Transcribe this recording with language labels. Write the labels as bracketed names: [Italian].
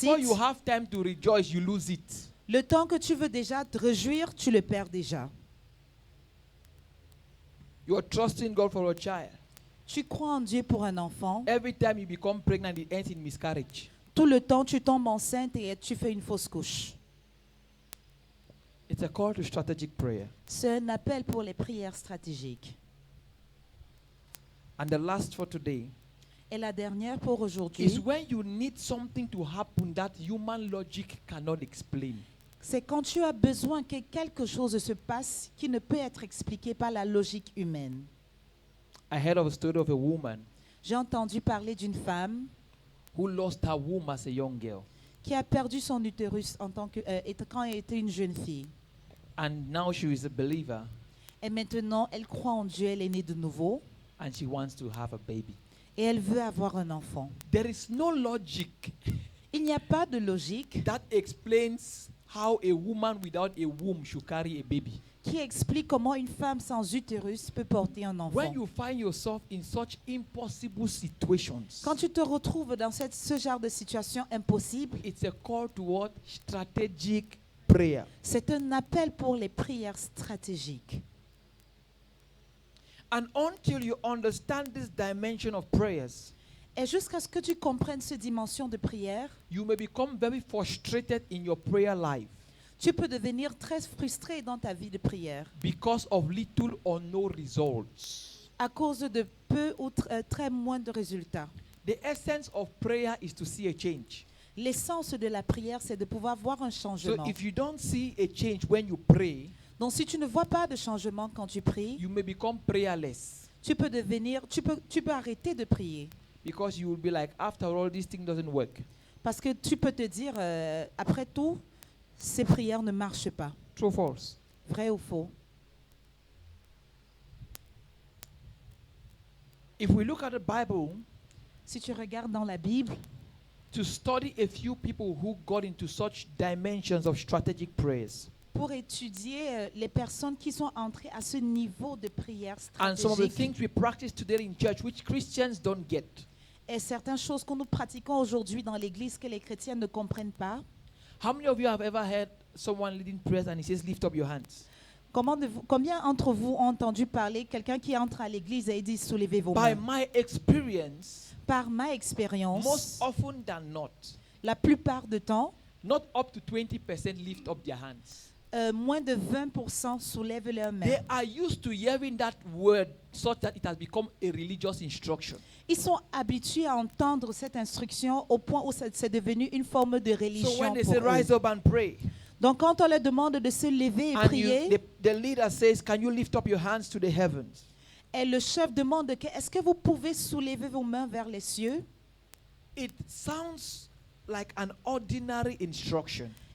[English] Before you have time to rejoice, you lose it. [French] Le temps que tu veux déjà te réjouir, tu le perds déjà. [English] You are trusting God for a child. [French] Tu crois en Dieu pour un enfant. [English] Every time you become pregnant, it ends in miscarriage. [French] Tout le temps, tu tombes enceinte et tu fais une fausse couche. [English] It's a call to strategic prayer. [French] C'est un appel pour les prières stratégiques. [English] And the last for today [French] Et la dernière pour [English] is [French] aujourd'hui, [English] when you need something to happen that human logic cannot explain. [French] c'est quand tu as besoin que quelque chose se passe qui ne peut être expliqué par la logique humaine. [English] I heard of a story of a woman [French] J'ai entendu parler d'une femme [English] who lost her womb as a young girl. [French] qui a perdu son utérus quand elle était une jeune fille. [English] And now she is a believer [French] Et maintenant, elle croit en Dieu, elle est née de nouveau [English] and she wants to have a baby. [French] et elle veut avoir un enfant. [English] There is no logic [French] Il n'y a pas de logique [English] that explains how a woman without a womb should carry a baby. [French] qui explique comment une femme sans utérus peut porter un enfant. [English] When you find yourself in such impossible situations, [French] Quand tu te retrouves dans ce genre de situation impossible, [English] it's a call toward strategic prayer. [French] c'est un appel pour les prières stratégiques. [English] And until you understand this dimension of prayers, [French] Et jusqu'à ce que tu comprennes cette dimension de prière, [English] you may become very frustrated in your prayer life [French] tu peux devenir très frustré dans ta vie de prière [English] because of little or no results. [French] à cause de peu ou très moins de résultats. [English] The essence of prayer is to see a change. [French] L'essence de la prière, c'est de pouvoir voir un [English] So [French] changement. [English] if you don't see a change when you pray, [French] Donc si tu ne vois pas de changement quand tu pries, [English] you may become prayerless [French] tu peux arrêter de prier. [English] because you will be like, after all, this thing doesn't work. [French] Parce que tu peux te dire, après tout, ces prières ne marchent pas. [English] True or false? [French] Vrai ou faux? [English] If we look at the Bible, [French] Si tu regardes dans la Bible, [English] to study a few people who got into such dimensions of strategic prayers, [French] pour étudier les personnes qui sont entrées à ce niveau de prière [English] and some of the [French] stratégique [English] things we practice today in church which Christians don't get, [French] et certaines choses que nous pratiquons aujourd'hui dans l'Église que les chrétiens ne comprennent pas. [English] how many of you have ever heard someone leading prayers and he says, lift up your hands? [French] Combien d'entre vous ont entendu parler quelqu'un qui entre à l'Église et dit soulevez vos [English] By [French] mains? [English] my experience, [French] Par ma [English] most [French] expérience, [English] often than not, [French] la plupart du temps, [English] not up to 20% lift up their hands. [French] moins de 20% soulèvent leurs mains. [English] They are used to hearing that word such that it has become a religious instruction. [French] Ils sont habitués à entendre cette instruction au point où c'est devenu une forme de [English] So [French] religion [English] when they [French] pour [English] say rise [French] eux. [English] up and pray, [French] Donc quand on leur demande de se lever et [English] and [French] prier, [English] the leader says, can you lift up your hands to the heavens? [French] et le chef demande est-ce que vous pouvez soulever vos mains vers les cieux? [English] It sounds like an ordinary instruction